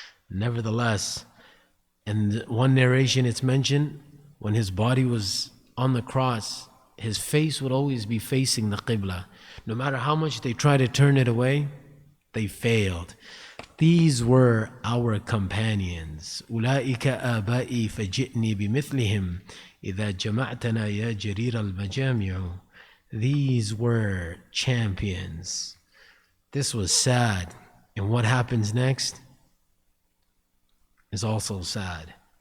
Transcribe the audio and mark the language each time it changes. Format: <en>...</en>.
<en>Nevertheless, in one narration it's mentioned, when his body was on the cross, his face would always be facing the Qibla. No matter how much they tried to turn it away, they failed. These were our companions.</en> <ar>أولئك آبائي فجئني بمثلهم إذا جمعتنا يا جرير المجامع.</ar> <en>These were champions. This was sad. And what happens next is also sad.</en>